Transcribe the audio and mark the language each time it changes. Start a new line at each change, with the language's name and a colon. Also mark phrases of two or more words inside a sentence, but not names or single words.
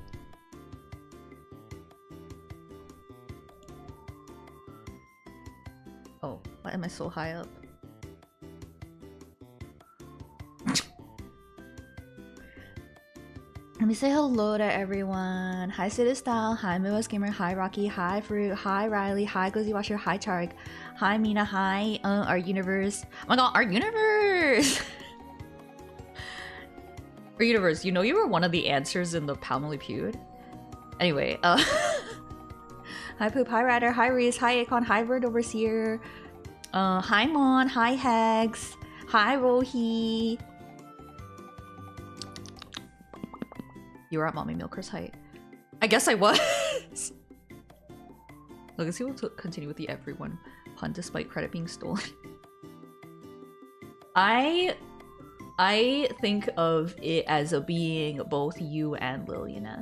English: Oh, why am I so high up? Let me say hello to everyone. Hi Style, hi Moas Gamer, hi Rocky, hi Fruit, hi Riley, hi Glizzy Washer, hi Tarek, hi Mina, hi our universe. Oh my god, our universe! Our universe, you know you were one of the answers in the Palmely Pewed? Anyway, hi Poop, hi Ryder, hi Reese, hi Akon, hi Bird Overseer, hi Mon, hi Hags, hi Rohi. You were at Mommy Milker's height. I guess I was. Legacy will continue with the everyone pun despite credit being stolen. I think of it as a being both you and Liliana.